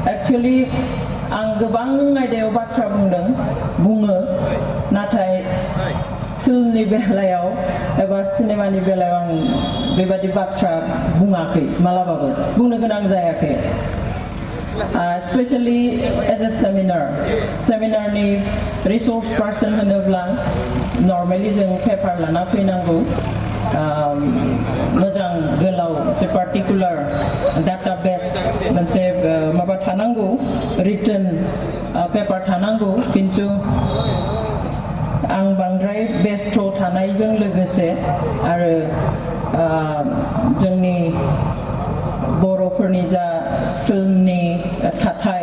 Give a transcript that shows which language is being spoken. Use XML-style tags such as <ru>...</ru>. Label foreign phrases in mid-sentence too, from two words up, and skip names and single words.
<brx>actually आं गोबां आयदायाव बाथ्रा बुङो नाथाय फिल्मनि बेलायाव एबा सिनेमानि बेलायाव आं बेबादि बाथ्रा बुङाखै मालाबाबो बुंनो गोनां जायाखै</brx> <en>especially as a seminarनि resource person</en> <brx>होनोब्ला normally जों पेपार लाना फैनांगौ मोजां गोलाव मोनसे</brx> <en>particular data based</en> <brx>मोनसे माबा थानांगौ</brx> <en>written paper</en> <brx>थानांगौ किन्तु आं बांद्राय बेस्थ थानायजों लोगोसे आरो जोंनि बर'फोरनि जा फिल्मनि थाथाय</brx>